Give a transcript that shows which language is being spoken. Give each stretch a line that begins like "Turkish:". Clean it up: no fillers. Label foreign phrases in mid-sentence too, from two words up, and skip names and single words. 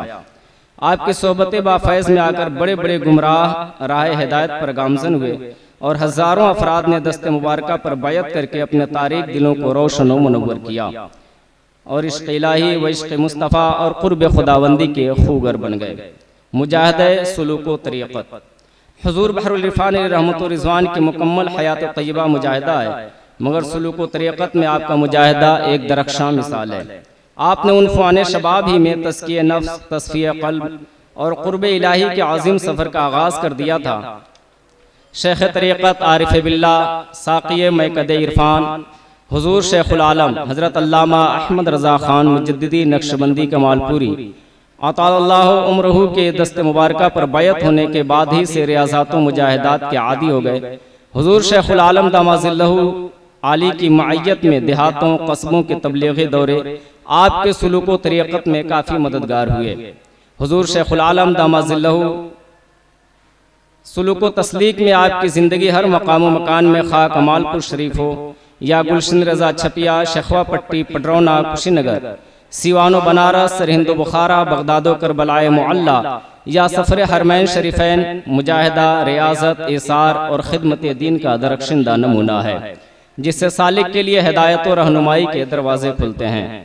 Urdu: آپ کی صحبت بافیض میں آ کر بڑے بڑے گمراہ راہ ہدایت پر گامزن ہوئے اور ہزاروں افراد نے دست مبارکہ پر بیعت کر کے اپنے تاریک دلوں کو روشن و منور کیا اور عشق الٰہی و عشق مصطفیٰ اور قرب خداوندی کے خوگر بن گئے. مجاہدے سلوک و طریقت حضور بحرالعرفان رحمت و رضوان کی مکمل حیات طیبہ مجاہدہ ہے، مگر سلوک و طریقت میں آپ کا مجاہدہ ایک درخشاں مثال ہے. آپ نے ان فعانے شباب ہی میں تزکیے نفس، تصفیے قلب اور قرب الٰہی کے عظیم سفر کا آغاز کر دیا تھا. شیخ طریقت عارف باللہ، ساقیٔ میکدہ عرفان حضور شیخ العالم حضرت علامہ احمد رضا خان مجددی نقشبندی کمالپوری اطال اللہ عمرہ کے دست مبارکہ پر بیعت ہونے کے بعد ہی سے ریاضات و مجاہدات کے عادی ہو گئے. حضور شیخ العالم دام ظلہ العالی کی معیت میں دیہاتوں، قصبوں کے تبلیغی دورے آپ کے سلوک و طریقت میں کافی مددگار ہوئے. حضور شیخ العالم دام ظلہ سلوک و تسلیک میں آپ کی زندگی ہر مقام و مکان میں کھا کمالپور شریف ہو یا گلشن رضا چھپیا، شیخوا پٹی، پڈرونا، کشی نگر، سیوانو بنارس، سرہند بخارا، بغدادو کربلائے معلیٰ یا سفر حرمین شریفین مجاہدہ، ریاضت، ایثار اور خدمت دین کا درخشندہ نمونہ ہے جس سے سالک کے لیے ہدایت اور رہنمائی کے دروازے کھلتے ہیں.